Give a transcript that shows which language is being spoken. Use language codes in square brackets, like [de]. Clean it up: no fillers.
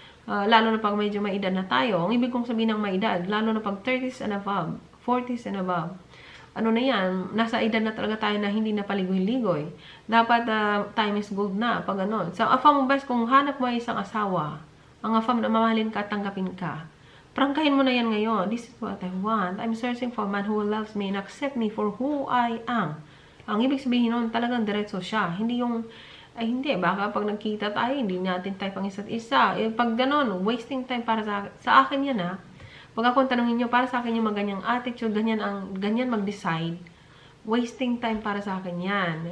[tl] Lalo na pag medyo may edad na tayo. Ang ibig kong sabihin ng may edad, lalo na pag [en] 30s and above, 40s and above. [tl] Ano na yan, nasa edad na talaga tayo na hindi na paligoy-ligoy. Dapat [en] time is gold [tl] na, pag ganon. So, afam mo best, kung hanap mo ay isang asawa, ang afam na mamahalin ka, tanggapin ka. Prangkahin mo na yan ngayon. [en] This is what I want. I'm searching for a man who loves me and accept me for who I am. [tl] Ang ibig sabihin nun, talagang diretso siya. Hindi yung, hindi, baka pag nagkita tayo, hindi natin type ang isa't isa. Pag ganon, wasting time para sa akin yan ha. Pag ako tanongin nyo, para sa akin yung maganyang attitude, ganyan mag-decide, wasting time para sa akin yan.